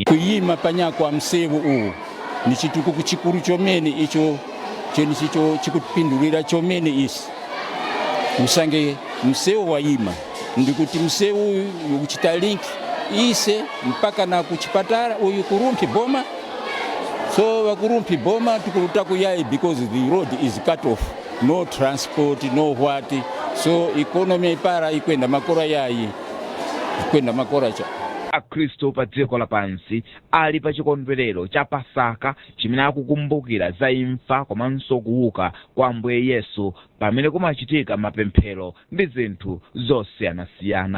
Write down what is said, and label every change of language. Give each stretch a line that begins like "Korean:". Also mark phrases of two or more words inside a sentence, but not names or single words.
Tumbuka: Kuyima panyakwa msewu uwu ni chitukuko chikulu chomene icho chenicho chikupindulira chomene isi musange msewu wayima ndikuti msewu ukuchita link ise mpaka na kuchipatala uyu kurumpi boma. So wakurumpi boma tukuluta kuyayi
English: because the road is cut off, no transport, no what.
Tumbuka: So economy para ikwenda makora yayi ikwenda makora cha
Nyanja: Akristo pa dziko lapansi ali pa chikondwerero cha Pasaka chimene akukumbukira za imfa komanso kuuka kwa Ambuye Yesu pamene kumachitika mapemphero ndi zinthu zosiyanasiyana.